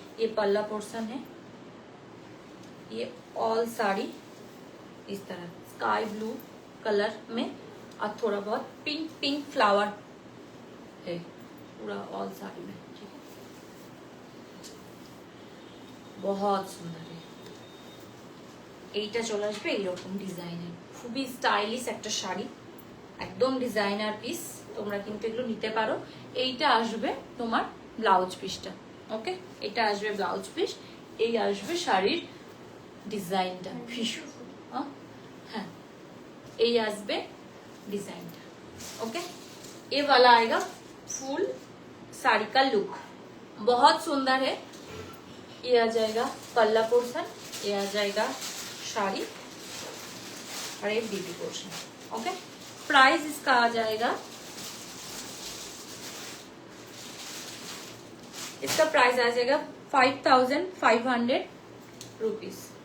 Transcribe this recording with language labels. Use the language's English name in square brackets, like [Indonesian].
[Hindi] ये पल्ला पोर्शन है, ये ऑल साड़ी इस तरह स्काई ब्लू कलर में, और थोड़ा बहुत पिंक फ्लावर है पूरा ऑल साड़ी में, ठीक है, बहुत सुंदर है। [Bangla] এইটা চলে আসবে এইরকম ডিজাইনের, খুবই স্টাইলিশ একটা শাড়ি, একদম ডিজাইনার পিস। তোমরা কিন্তু এগুলো নিতে পারো। এইটা আসবে তোমার ব্লাউজ পিসটা, ওকে, এটা আসবে ব্লাউজ পিস, এই আসবে শাড়ির ডিজাইনটা ভীষণ, [Hindi] हाँ ये आसबे डिजाइन, ओके। ये वाला आएगा फुल साड़ी का लुक, बहुत सुंदर है। ये आ जाएगा पल्ला पोर्शन, ये आ जाएगा साड़ी और ये बीबी पोर्शन, ओके। प्राइस इसका आ जाएगा, इसका प्राइस आ जाएगा 5500 रुपीज।